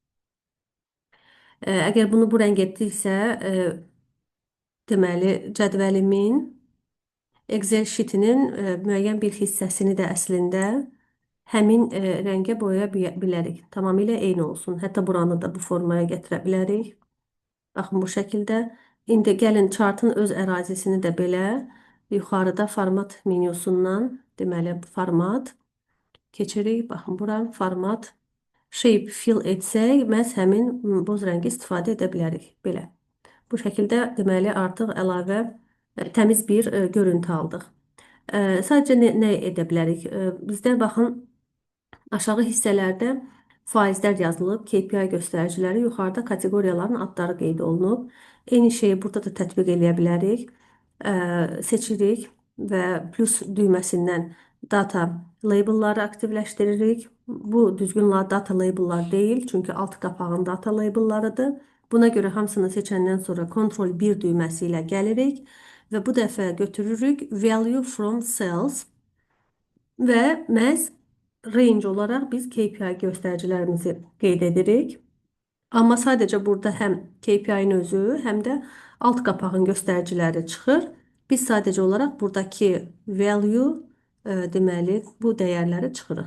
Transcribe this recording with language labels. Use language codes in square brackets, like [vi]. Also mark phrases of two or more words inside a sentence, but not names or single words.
[az] Əgər bunu bu rəng etdiksə, deməli cədvəlimin Excel şitinin müəyyən bir hissəsini də əslində həmin rəngə boyaya bilərik. Tamamilə eyni olsun. Hətta buranı da bu formaya gətirə bilərik. Baxın bu şəkildə. İndi gəlin chartın öz ərazisini də belə yuxarıda format menyusundan, deməli format keçirik. Baxın bura [en] format shape fill [az] etsək, məhz həmin boz rəngi istifadə edə bilərik. Belə. Bu şəkildə deməli artıq əlavə təmiz bir görüntü aldıq. Sadəcə nə edə bilərik? Bizdə baxın aşağı hissələrdə faizlər yazılıb, KPI göstəriciləri, yuxarıda kateqoriyaların adları qeyd olunub. Eyni şeyi burada da tətbiq edə bilərik. Seçirik və plus düyməsindən [en] data labelları [az] aktivləşdiririk. Bu düzgün [en] data labellar [az] deyil, çünki alt qapağın [en] data labellarıdır. [az] Buna görə hamısını seçəndən sonra Ctrl 1 düyməsi ilə gəlirik və bu dəfə götürürük [en] value from cells [az] və məhz range olaraq biz KPI göstəricilərimizi qeyd edirik. Amma sadəcə burada həm KPI-in özü, həm də alt qapağın göstəriciləri çıxır. Biz sadəcə olaraq buradakı value, deməli, bu dəyərləri çıxırıq.